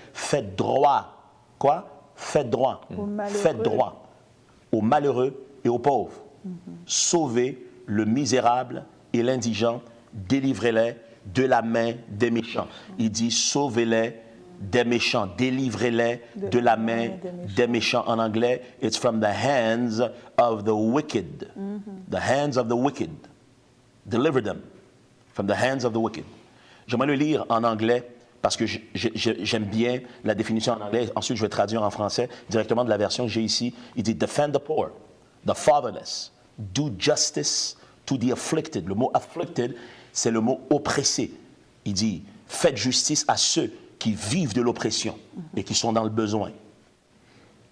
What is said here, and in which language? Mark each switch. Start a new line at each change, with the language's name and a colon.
French: Faites droit. Quoi? Faites droit. Faites droit aux malheureux et aux pauvres. Sauvez le misérable et l'indigent. Délivrez-les de la main des méchants. Il dit sauvez-les des méchants. Délivrez-les de la main des méchants. En anglais,
English: it's from the hands of the wicked. The hands of the wicked. Deliver them from the hands of the wicked.
French: J'aimerais le lire en anglais parce que j'aime bien la définition en anglais. Ensuite, je vais traduire en français directement de la version que j'ai ici. Il dit «
English: Defend the poor, the fatherless, do justice to the afflicted ».
French: Le mot « afflicted », c'est le mot « oppressé ». Il dit « Faites justice à ceux qui vivent de l'oppression et qui sont dans le besoin ».